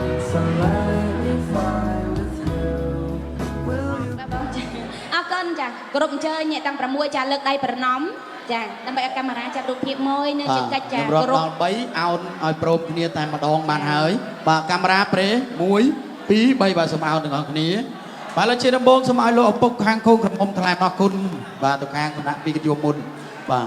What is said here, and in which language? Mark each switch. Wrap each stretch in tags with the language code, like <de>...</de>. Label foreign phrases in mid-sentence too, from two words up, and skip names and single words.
<en>So let me fly with you. Will you?</en> <km>អរគុណចាគ្រប់អញ្ជើញអ្នកទាំង6ចាលើកដៃប្រណម្យចាដើម្បីឲ្យកាមេរ៉ាចាប់រូបភាពមួយនៅជាកិច្ចចា ខ្ញុំរត់ដល់3អោនឲ្យព្រមគ្នាតែម្ដងបានហើយបាទកាមេរ៉ាប្រេ1 2 3បាទសូមអោនទាំងអស់គ្នាបាទឥឡូវជាដំបូងសូមឲ្យលោកឪពុកខាងកូនក្រមុំថ្លែងអរគុណបាទទៅខាងគណៈពីកិត្តិយសមុនបាទ</km>